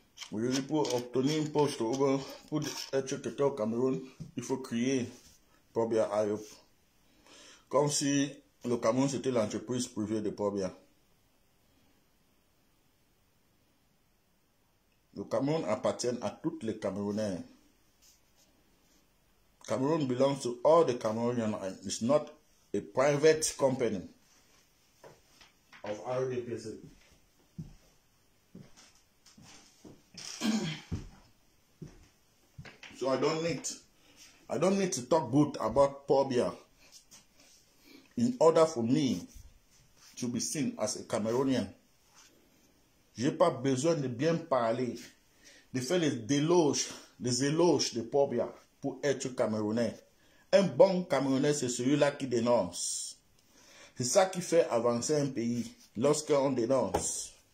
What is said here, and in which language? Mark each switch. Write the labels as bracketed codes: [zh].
[fr] Oui, pour obtenir un poste, pour être quelqu'un au Cameroun, il faut crier Pobia Ayop. Comme si le Cameroun c'était l'entreprise privée de Pobia. Le Cameroun appartient à tous les Camerounais. [en] Cameroon belongs to all the Cameroonians and it's not a private company of RDPC. So I don't need to talk good about Pobia in order for me to be seen as a Cameroonian. [fr] J'ai pas besoin de bien parler, de faire des éloges de Pobia pour être Camerounais. Un bon Camerounais, c'est celui-là qui dénonce. C'est ça qui fait avancer un pays, lorsqu'on dénonce.